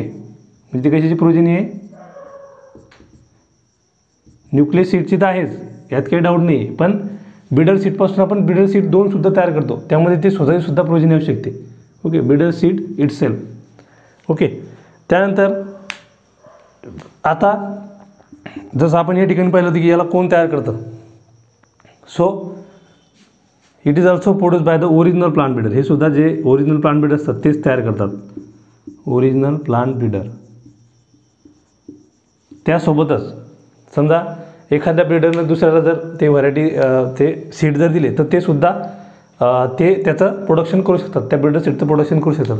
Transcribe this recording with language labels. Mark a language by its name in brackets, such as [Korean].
[Marathi] म्हणजे ती कशाची प्रोजेनी आहे, न्यूक्लियस सीडची तर आहेच, यात काही डाऊट नाही, पण ब्रीडर सीडपासून आपण ब्रीडर सीड 2 सुद्धा तयार करतो, त्यामध्ये ते स्वतःची सुद्धा प्रोजेनी असू शकते. Okay. [English] Breeder seed itself. [Marathi] Okay. त्यानंतर आता जसं आपण या ठिकाणी पाहिलं होतं की याला कोण तयार करतं. [English] So it is also produce by the original plant breeder. [Marathi] हे सुद्धा जे ओरिजिनल प्लांट ब्रीडर असतात तेच तयार करतात, ओरिजिनल प्लांट ब्रीडर. त्यासोबतच समजा एखाद्या ब्रीडरनं दुसऱ्याला जर ते व्हरायटी ते सीड जर दिले तर ते सुद्धा ते त्याचं प्रोडक्शन करू शकतात, त्या ब्रीडर सीडचं प्रोडक्शन करू शकतात.